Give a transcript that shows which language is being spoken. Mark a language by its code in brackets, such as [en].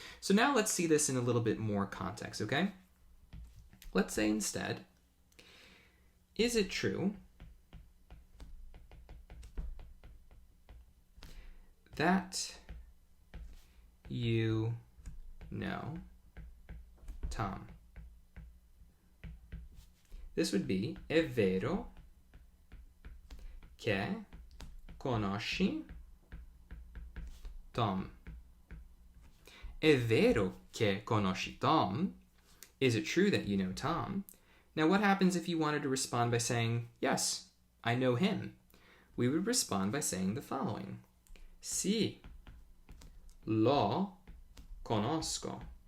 [en] So now let's see this in a little bit more context, okay? Let's say instead, is it true that you know Tom? This would be, [it] è vero che conosci Tom. È vero che conosci Tom? [en] Is it true that you know Tom? Now, what happens if you wanted to respond by saying, yes, I know him? We would respond by saying the following. [it] Sì, lo conosco.